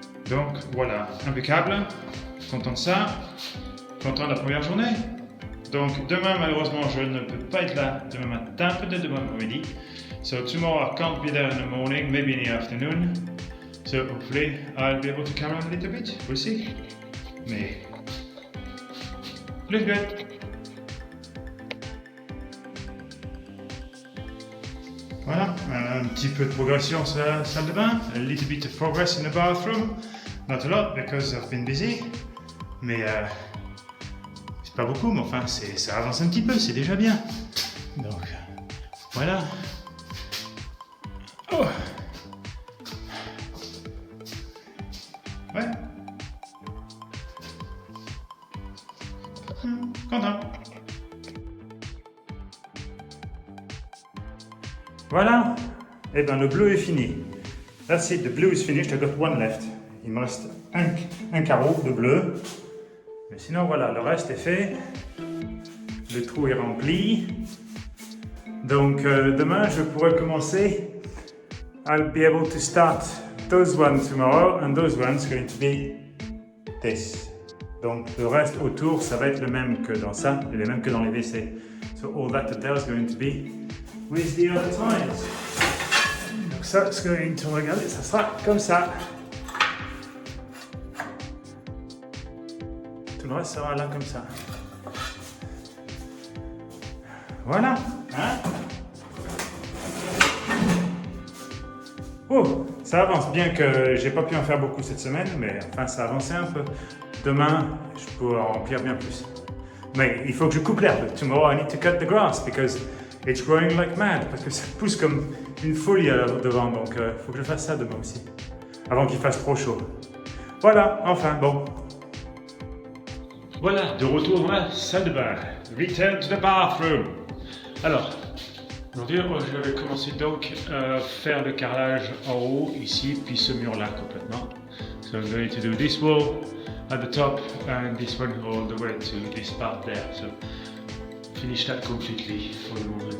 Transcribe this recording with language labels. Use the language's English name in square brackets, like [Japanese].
[French] Donc voilà, impeccable. Content de ça. Content de la première journée. Donc demain malheureusement je ne peux pas être là demain matin, peut-être demain après-midi. [English] So tomorrow I can't be there in the morning, maybe in the afternoon. So hopefully I'll be able to carry on a little bit. We'll see. Mais look good. [French] Voilà, un petit peu de progression sur la salle de bain. [English] A little bit of progress in the bathroom. Not a lot because I've been busy. [French] Mais c'est pas beaucoup, mais enfin ça avance un petit peu, c'est déjà bien. Donc voilà. Oh. Ouais. Content. Voilà. Eh bien, le bleu est fini. [English] That's it, the blue is finished. I got one left. [French] Il me reste un carreau de bleu. Mais sinon, voilà, le reste est fait. Le trou est rempli. Donc, demain, je pourrai commencer. [English] I'll be able to start those ones tomorrow, and those ones going to be this. [French] Donc le reste autour, ça va être le même que dans ça, et le même que dans les WC. [English] So all that there is going to be with the other tiles. [French] Donc ça, c'est [English] going to [French] regarder, ça sera comme ça. Tout le reste sera là comme ça. Voilà. Hein? Oh, ça avance, bien que j'ai pas pu en faire beaucoup cette semaine, mais enfin ça a avancé un peu. Demain, je pourrai en remplir bien plus. Mais il faut que je coupe l'herbe. [English] Tomorrow I need to cut the grass because it's growing like mad. [French] Parce que ça pousse comme une folie devant, donc il faut que je fasse ça demain aussi. Avant qu'il fasse trop chaud. Voilà, enfin bon. Voilà, de retour dans la salle de bain. [English] Return to the bathroom. [French] Alors, aujourd'hui, je vais commencer donc à faire le carrelage en haut, ici, puis ce mur-là complètement. [English] So I'm going to do this wall at the top and this one all the way to this part there. So finish that completely for the moment.